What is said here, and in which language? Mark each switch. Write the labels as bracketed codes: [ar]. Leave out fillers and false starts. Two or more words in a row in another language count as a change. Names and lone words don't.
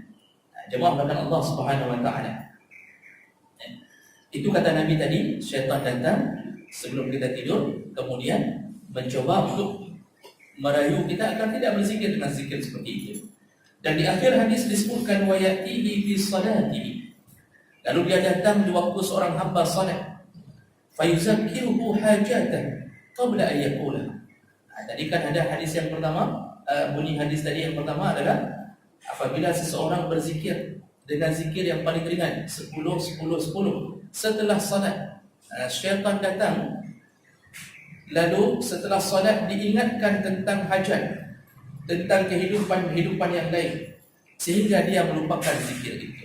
[id] Jemaah belakang Allah [ar] سبحانه وتعالى. [id] Itu kata Nabi tadi, syaitan datang sebelum kita tidur, kemudian mencoba untuk merayu kita agar tidak berzikir dengan zikir seperti itu. Dan di akhir hadis disebutkan [ar] ويأتيه في صلاته. [id] Lalu dia datang di waktu seorang hamba salat. [ar] فيذكره حاجة قبل أن يقول. [id] Tadi kan ada hadis yang pertama, bunyi hadis tadi yang pertama adalah apabila seseorang berzikir dengan zikir yang paling ringan 10 10 10 setelah salat, syaitan datang, lalu setelah salat diingatkan tentang hajat, tentang kehidupan yang lain, sehingga dia melupakan zikir itu.